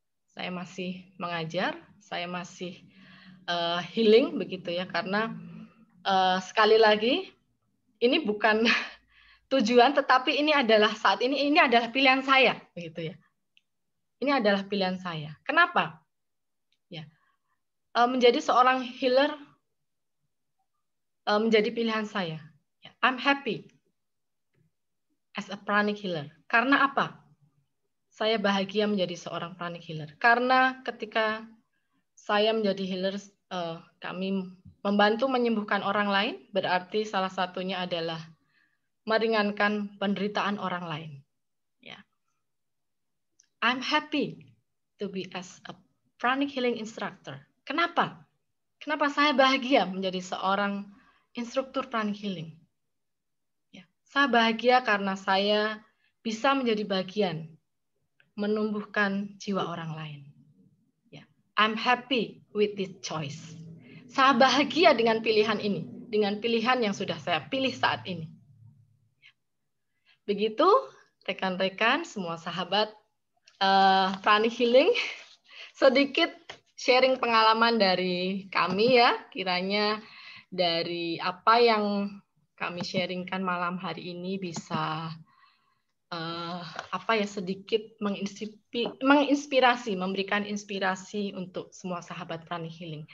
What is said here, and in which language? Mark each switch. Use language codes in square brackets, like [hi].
[id] Saya masih mengajar, saya masih healing begitu ya, karena sekali lagi ini bukan tujuan, tetapi ini adalah saat ini adalah pilihan saya begitu ya. Ini adalah pilihan saya. Kenapa? Ya, menjadi seorang healer menjadi pilihan saya. [en] I'm happy as a pranic healer. [id] Karena apa? Saya bahagia menjadi seorang pranic healer. Karena ketika saya menjadi healer, kami membantu menyembuhkan orang lain, berarti salah satunya adalah meringankan penderitaan orang lain. Ya. [en] I'm happy to be as a pranic healing instructor. [id] Kenapa? Kenapa saya bahagia menjadi seorang instruktur pranic healing? Ya. Saya bahagia karena saya bisa menjadi bagian menumbuhkan jiwa orang lain. [en] I'm happy with this choice. [id] Saya bahagia dengan pilihan ini, dengan pilihan yang sudah saya pilih saat ini. Begitu, rekan-rekan, semua sahabat Pranic Healing, sedikit sharing pengalaman dari kami ya, kiranya dari apa yang kami sharingkan malam hari ini bisa sedikit menginspirasi, memberikan inspirasi untuk semua sahabat Pranic Healing.